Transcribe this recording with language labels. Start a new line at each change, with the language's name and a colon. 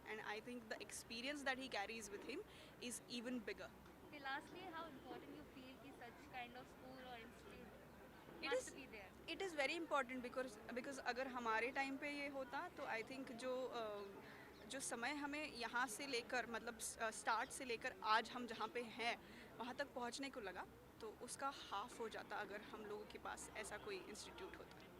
English: And I think the experience that he carries with him is even bigger. Okay, lastly, how important you feel
Hindi: कि
English: such kind of school or institute It must is- be there? It is very important because
Hindi: अगर हमारे time पे ये होता तो
English: I think
Hindi: जो समय हमें यहाँ से लेकर मतलब स्टार्ट से लेकर आज हम जहाँ पे हैं वहाँ तक पहुँचने को लगा, तो उसका हाफ हो जाता अगर हम लोगों के पास ऐसा कोई इंस्टीट्यूट होता.